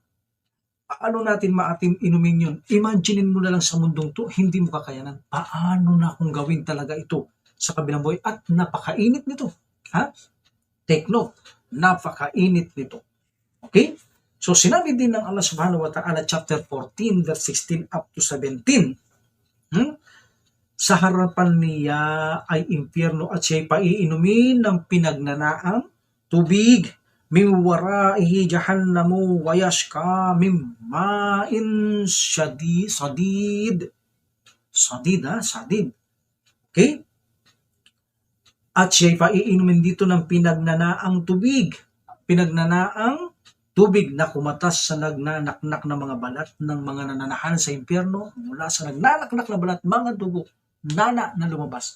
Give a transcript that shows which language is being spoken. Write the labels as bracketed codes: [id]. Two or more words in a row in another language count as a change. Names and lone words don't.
[tl] Paano natin maatim inumin yun? Imaginein mo na lang sa mundong to, hindi mo kakayanan. Paano na kung gawin talaga ito sa kabilang buhay? At napakainit nito. Ha? [en] Take note, [tl] napakainit nito. Okay? So sinabi din ng Allah [ar] سبحانه وتعالى [en] chapter 14 verse 16 up to 17. [tl] Sa harapan niya ay impyerno at siya'y paiinumin ng pinagnanaang tubig. [ar] من ورائه جهنم ويسقى من ماء صديد. [tl] Sadid. Okay? At siya'y paiinumin dito ng pinagnanaang tubig. Pinagnanaang tubig na kumatas sa nagnanaknak na mga balat ng mga nananahan sa impyerno, mula sa nagnanaknak na balat, mga dugo, nana na lumabas.